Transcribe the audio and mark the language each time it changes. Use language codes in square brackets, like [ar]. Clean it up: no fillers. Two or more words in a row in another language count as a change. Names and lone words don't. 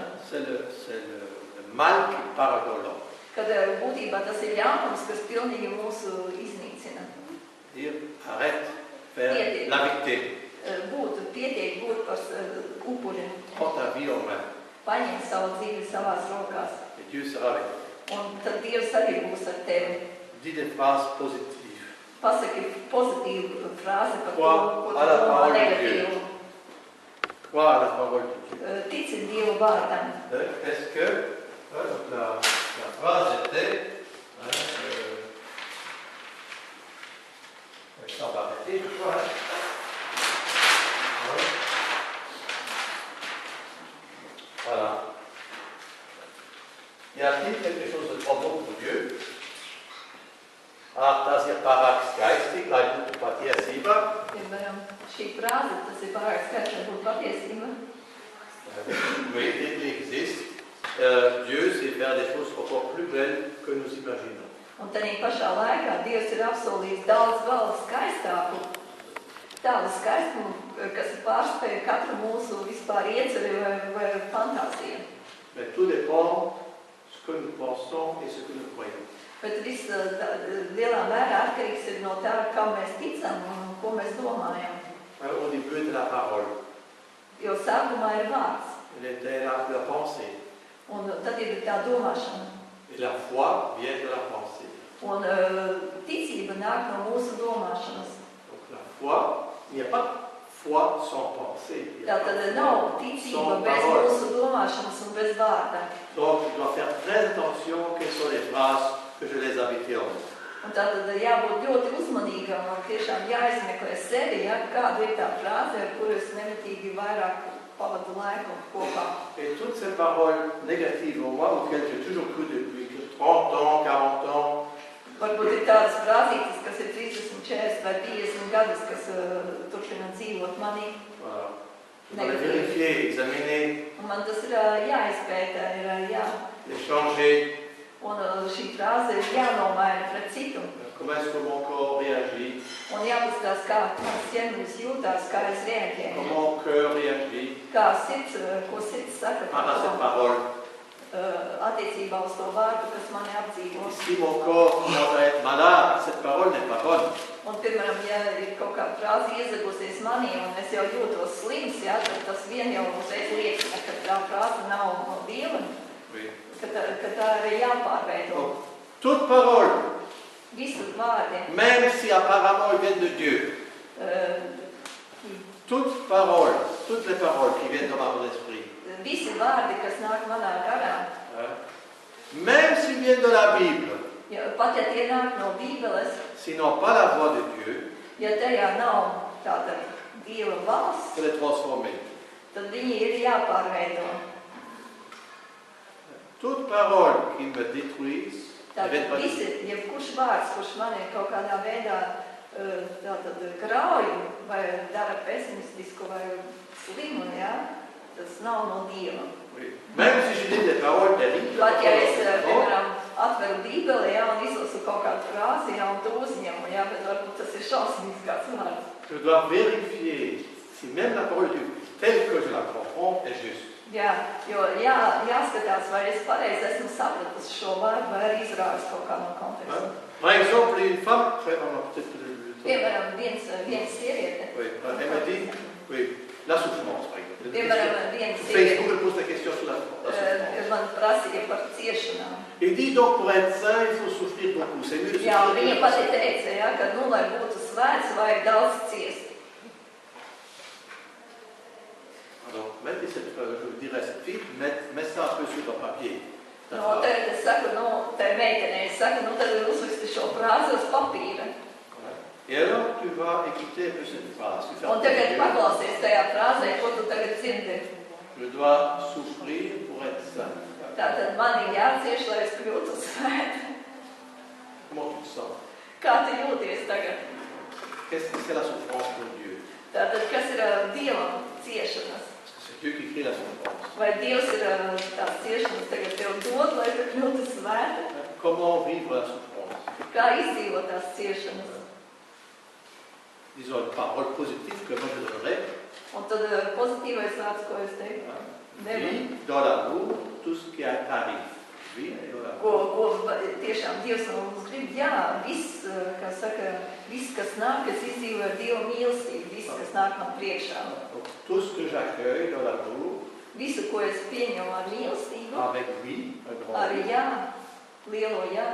[fr] C'est le mal qui parle dans l'homme. [lv] Kad būtībā tas ir ļaunums, kas pilnīgi mūsu iznīcina. [fr] Dire arrête, faire la victime. [lv] Pietiek būt par upuri. [fr] Prends ta vie en main. [lv] Paņem savu dzīvi savās rokās. [fr] Et Dieu sera avec toi. [lv] Un tad Dievs arī būs ar tevi. [fr] Dis des phrases positives. [lv] Pasaki pozitīvu frāzi par to, ko tu [fr] À la [lv] domā [fr] parole de [lv] negatīvu. [fr] Crois à la parole de Dieu. [lv] Tici Dievu vārdam. [fr] Est-ce que donc la phrase était ça va arrêter, je crois. Voilà. Y a-t-il quelque chose de trop bon pour Dieu? [lv] Das ir pārāk skaisti, lai būtu patiesība. Piemēram, šī frāze, tas ir pārāk skaisti, lai būtu patiesība. [fr] Oui, il existe. Dieu sait faire des choses encore plus belles que nous imaginons. [lv] Un tādā pašā laikā Dievs ir apsolījis daudz vēl skaistāku, tādu skaistumu, kas pārspēja katru mūsu vispār ieceri vai fantāziju. [fr] Mais tout dépend de ce que nous pensons et ce que nous croyons. [lv] Bet viss lielā mērā atkarīgs ir no tā, kā mēs ticam un ko mēs domājam. [fr] Au début de la parole, [lv] Jo sākumā ir vārds, [fr] il était la pensée. [lv] un tad ir tā domāšana. [fr] Et la foi vient de la pensée. [lv] Un ticība nāk no mūsu domāšanas. [fr] Donc la foi, il n'y a pas de foi sans pensée. Il y a [lv] Tā [fr] pas [lv] tad [fr] de [lv] nav [fr] foi [lv] ticība [fr] sans [lv] bez [fr] parole. [lv] mūsu domāšanas un bez vārda. [fr] Donc je dois faire très attention quelles sont les phrases que je laisse habiter en moi. [lv] Un tā tad jābūt ļoti uzmanīgam un tiešām jāizmeklē sevi, ja, kāda ir tā frāze, ar kuru es nemitīgi vairāk pavadu laiku kopā. [fr] Et toutes ces paroles négatives en moi, auxquelles j'ai toujours cru depuis 30 ans, 40 ans, [lv] Varbūt ir tādas frāzītes, kas ir 30, 40 vai 50 gadus, kas turpina dzīvot manī. [fr] voilà. Je dois les vérifier, examiner, [lv] Un man tas ir jāizpētē, ir [fr] les changer. [lv] un šī frāze ir jānomaina pret citu. [fr] Comment est-ce que mon corps réagit? [lv] Un jāpaskatās, kā mans ķermenis jūtās, kā es reaģēju. [fr] Comment mon cœur réagit [lv] Kā sirds, ko sirds saka [fr] à [lv] par [fr] cette [lv] to, [fr] parole? [lv] attiecībā uz to vārdu, kas mani apdzīvo. [fr] Si mon corps commence à être malade, cette parole n'est pas bonne. [lv] Un, piemēram, ja ir kaut kāda frāze iezagusies manī un es jau jūtos slims, ja, tad tas vien jau uzreiz liecina, ka tā frāze nav no Dieva, Oui. ka tā ir jāpārveido. [fr] Donc, toute parole, [lv] Visus vārdi, [fr] même si apparemment ils viennent de Dieu, toutes les paroles qui viennent dans mon esprit, [lv] visi vārdi, kas nāk manā garā, [fr] hein, même s'ils viennent de la Bible, [lv] Ja, pat ja tie nāk no Bībeles, [fr] s'ils n'ont pas la voix de Dieu, [lv] ja tajā nav tāda Dieva balss, [fr] il faut les transformer. [lv] tad viņi ir jāpārveido. [fr] Toute parole qui me détruise, [lv] Tātad visi, jebkurš vārds, kurš mani kaut kādā veidā tātad grauj vai dara pesimistisku vai slimu, ja, tas nav no Dieva. [fr] oui. Même si je dis des paroles terribles, [lv] Pat ja es, piemēram, atveru Bībeli, ja, un izlasu kaut kādu frāzi, ja, un to uzņemu, ja, bet varbūt tas ir šausmīgs kāds vārds. [fr] je dois vérifier si même la parole de Dieu, telle que je la comprends, est juste. [lv] Jā, jo jāskatās, vai es pareizi esmu sapratusi šo vārdu, vai arī izrādās kaut kā no konteksta. [fr] Par exemple, une femme, on a peut-être le temps. [lv] Piemēram, viena sieviete. [fr] Oui, elle m'a dit, oui, la souffrance, par exemple. [lv] Piemēram, viena [fr] Sur [lv] sieviete, [fr] Facebook, elle pose la question sur la souffrance. [lv] man prasīja par ciešanām. [fr] Il dit donc pour être saint, il faut souffrir beaucoup. C'est mieux de [lv] Jā, un viņa [fr] souffrir. [lv] pati teica, ja, ka, nu, lai būtu svēts, vajag daudz ciest. [fr] Alors, mettez cette, je dirais cette fille, mets ça un peu sur ton papier. [lv] No, tagad es saku, nu, tai meitenei, es saku, nu, tad uzraksti šo frāzi uz papīra. [fr] Et alors, tu vas écouter un peu cette phrase. Tu fais [lv] Un tagad [fr] attention. [lv] paklausies tajā frāzē, ko tu tagad dzirdi. [fr] Je dois souffrir pour être saint. [lv] Tātad man ir jācieš, lai es kļūtu svēta. [fr] Comment tu te sens? [lv] Kā tu jūties tagad? [fr] Qu'est-ce que c'est la souffrance pour Dieu? [lv] Tātad, kas ir Dievam ciešanas? [fr] Parce que c'est Dieu qui crée la souffrance. [lv] Vai Dievs ir tās ciešanas tagad tev dod, lai tu kļūtu svēta? [fr] Comment vivre la souffrance? [lv] Kā izdzīvot tās ciešanas? [fr] Disons une parole positive que moi je donnerais. [lv] Un tad pozitīvais vārds, ko es teiktu? [fr] Vis dans l'amour tout ce qui arrive. Vis dans l'amour. [lv] Ko tiešām Dievs no mums grib? Jā, viss, kā saka, viss, kas nāk, es izdzīvoju ar Dieva mīlestību, viss, kas nāk man priekšā. [fr] Donc, tout ce que j'accueille dans l'amour, [lv] Visu, ko es pieņemu ar mīlestību, [fr] avec oui, un grand [lv] arī [fr] oui, [lv] jā, lielo jā,